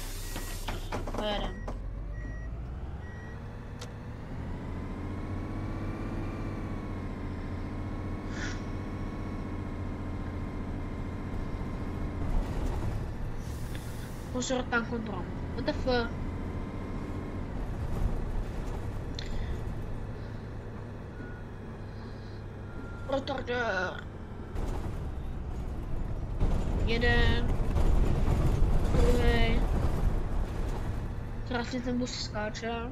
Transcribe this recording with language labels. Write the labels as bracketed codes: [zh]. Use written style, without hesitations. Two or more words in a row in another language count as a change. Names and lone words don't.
[sk] Pojedem. Pozor, tam kontrol. [en] What the fuck? [sk] Retardeur. Jeden. Druhý. Teraz si ten bus skáče.